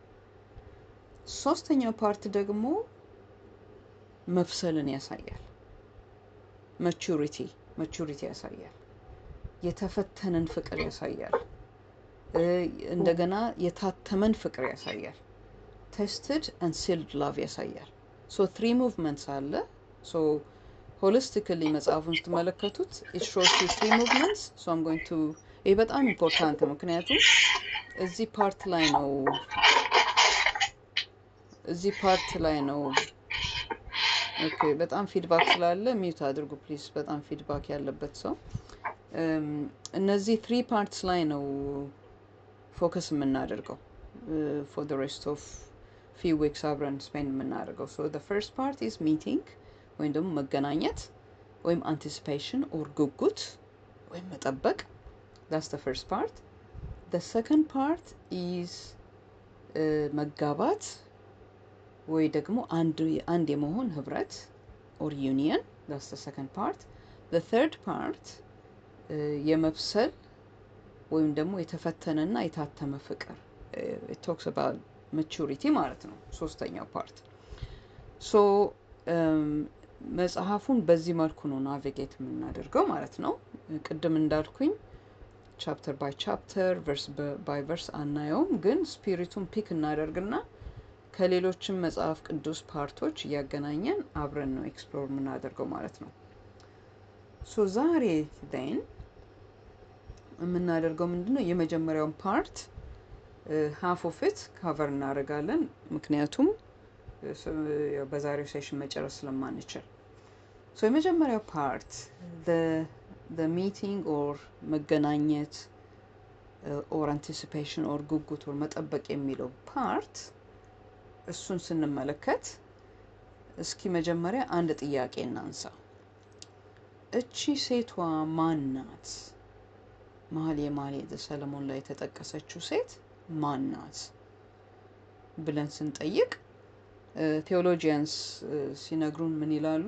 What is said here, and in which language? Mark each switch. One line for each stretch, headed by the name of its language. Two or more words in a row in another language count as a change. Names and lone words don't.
Amharic: ሶስተኛው ፓርት ደግሞ መብሰልን ያሳያል፣ ማቹሪቲ ያሳያል፣ የተፈተነን ፍቅር ያሳያል፣ እንደገና የታተመን ፍቅር ያሳያል፣
English: tested and sealed love
Amharic: ያሳያል።
English: so 3 movements
Amharic: አለ።
English: so holistically
Amharic: መጽሐፉን ስትመለከቱት
English: it shows you 3 movements። so I'm going to
Amharic: ይህ በጣም ኢምፖርታንት ነው፣ ምክንያቱም እዚህ ፓርት ላይ ነው ኦኬ። በጣም ፊድባክ ስላለ ሚውት አድርጉ ፕሊዝ። በጣም ፊድባክ ያለበት ሰው እነዚህ 3 ፓርትስ ላይ ነው ፎከስ የምናደርገው
English: for the rest of few weeks
Amharic: አብረን ስፔንድ የምናደርገው።
English: so the first part is meeting
Amharic: ወይም ደግሞ መገናኘት ወይም
English: anticipation or
Amharic: ጉጉት ወይም መጠበቅ።
English: that's the first part. the second part is
Amharic: መጋባት ወይ ደግሞ አንድ የመሆን ህብረት
English: or union. that's the second part. the third part
Amharic: የመብሰል ወይም ደግሞ የተፈተነና የታተመ ፍቅር
English: it talks about maturity
Amharic: ማለት ነው ሶስተኛው ፓርት። ሶ መጽሐፉን በዚህ መልኩ ነው ናቪጌት የምናደርገው ማለት ነው። ቅድም እንዳልኩኝ
English: chapter by chapter verse by verse
Amharic: አናየውም፣ ግን ስፒሪቱን ፒክ እናደርግና ከሌሎችም መጽሐፍ ቅዱስ ፓርቶች እያገናኘን አብረን ነው ኤክስፕሎር የምናደርገው ማለት ነው። ሶ ዛሬ ዜን የምናደርገው ምንድነው የመጀመሪያውን ፓርት
English: half of it cover
Amharic: እናደርጋለን፣ ምክንያቱም በዛሬው ሴሽን መጨረስ ስለማንችል። ሶ የመጀመሪያው ፓርት
English: the meeting or
Amharic: መገናኘት
English: or anticipation or
Amharic: ጉጉት or መጠበቅ የሚለው ፓርት እሱን ስንመለከት እስኪ መጀመሪያ አንድ ጥያቄ እናንሳ። እቺ ሴቷ ማን ናት? መኃልየ ዘሰሎሞን ላይ የተጠቀሰችው ሴት ማን ናት ብለን ስንጠይቅ ቴዎሎጂያንስ ሲነግሩን ምን ይላሉ?